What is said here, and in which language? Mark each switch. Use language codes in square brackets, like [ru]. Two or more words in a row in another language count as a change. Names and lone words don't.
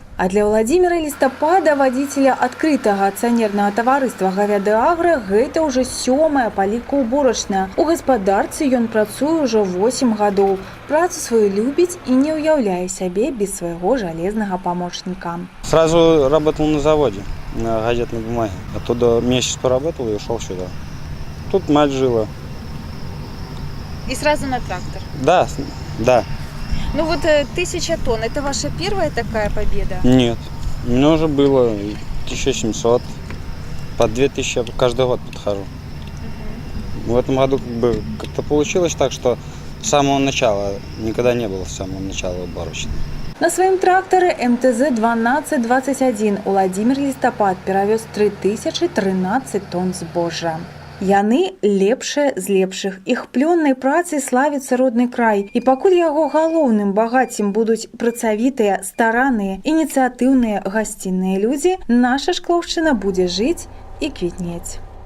[ru] А для Владимира Листопада, водителя открытого акционерного товариства «Говяды-Агро», [be] гэта ўжо 7-я паліка-уборачная. У гаспадарцы ён працуе ўжо 8 гадоў. Працу сваю любіць і не ўяўляе сябе без свайго жалезнага памочніка. [ru] Сразу работал на заводе, на газетной бумаге. Оттуда месяц поработал и ушел сюда. Тут мать жила. И сразу на трактор. Да, да. Ну вот 1000 тонн, это ваша первая такая победа? Нет. У меня уже было 1700. По 2000 я каждый год подхожу. В этом году как-то получилось так, что с самого начала, никогда не было с самого начала уборочной. [be] На сваім трактары МТЗ-1221 Владимир Листопад перавёз 3013 тонн збожжа. Яны лепшыя з лепшых. Іх плённай працай славіцца родны край. І пакуль яго галоўным багаццем будуць працавітыя, старанныя, ініцыятыўныя гасцінныя людзі, наша Шклоўшчына будзе жыць і квітнець.